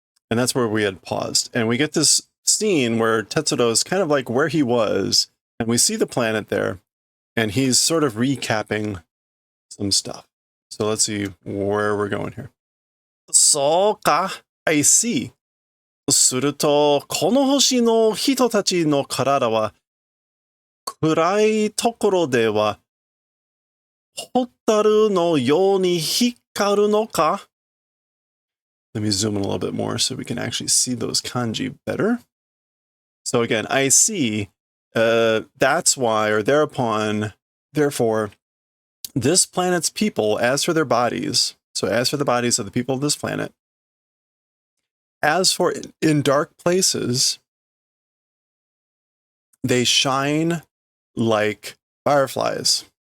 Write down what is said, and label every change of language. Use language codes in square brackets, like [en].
[en] And that's where we had paused. And we get this scene where Tetsuro is kind of like where he was, and we see the planet there, and he's sort of recapping some stuff. So let's see where we're going here. [ja] So ka, [en] I see. [ja] すると、この星の人たちの体は、暗いところでは、ホタルのように光るのか? [en] Let me zoom in a little bit more so we can actually see those kanji better. So again, I see, that's why, or thereupon, therefore, this planet's people, as for their bodies, so as for the bodies of the people of this planet, as for in dark places, they shine like fireflies.